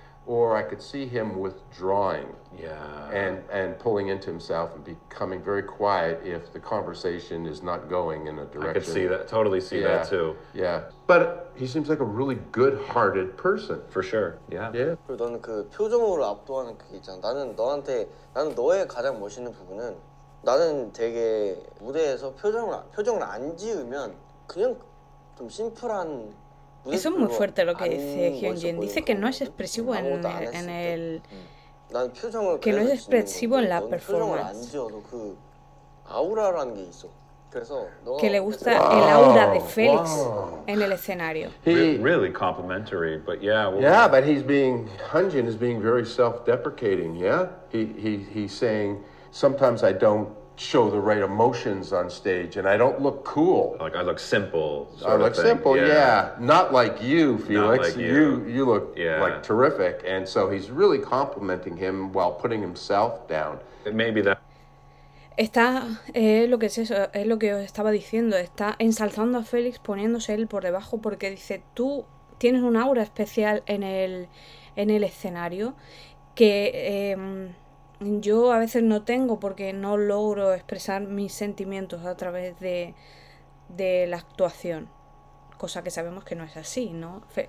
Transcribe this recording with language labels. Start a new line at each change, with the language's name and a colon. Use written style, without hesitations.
English: or I could see him withdrawing. Yeah. And pulling into himself and becoming very quiet if the conversation is not going in a direction. I could see that, totally see that too. Yeah. But he seems like a really good-hearted person. For sure. Yeah. Yeah.
Korean: 그리고 너는 그 표정으로 압도하는 그게 있잖아. 나는 너의 가장 멋있는 부분은 나는 되게 무대에서 표정을 안 지으면 그냥 좀 심플한.
Spanish: Eso es muy fuerte lo que dice Hyunjin. Dice que no es expresivo en el
Korean: 난 표정을
Spanish: que no es expresivo en la
Korean: 표정을 안
English: performance.
Korean: 지어도 그 아우라라는 게 있어. 그래서
Spanish: Que le gusta el aura de Félix en el escenario.
English: Really complimentary, but yeah. Yeah, but Hyunjin is being very self-deprecating, yeah? He's saying, sometimes I don't show the right emotions on stage and I don't look cool. Like I look simple. I look simple, yeah. Not like you, Felix. Not like you. You look like terrific. And so he's really complimenting him while putting himself down. Maybe that.
Spanish: Está, lo que es eso, es lo que os estaba diciendo, está ensalzando a Félix poniéndose él por debajo porque dice, tú tienes un aura especial en el escenario que yo a veces no tengo porque no logro expresar mis sentimientos a través de la actuación, cosa que sabemos que no es así, ¿no?